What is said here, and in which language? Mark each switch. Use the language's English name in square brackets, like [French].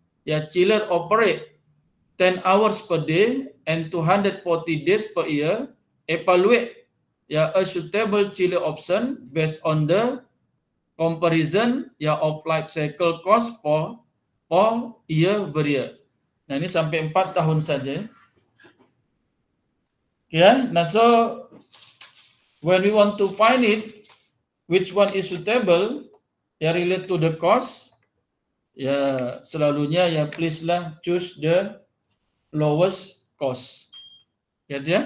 [English] Chiller operate 10 hours per day and 240 days per year. Evaluate a suitable chiller option based on the comparison of life cycle cost for year per year. [Malay] Nah, ini sampai 4 tahun saja. [English] Nah, so when we want to find it, which one is suitable, relate to the cost, [Malay] selalunya [English] please lah choose the lowest cost. Ya.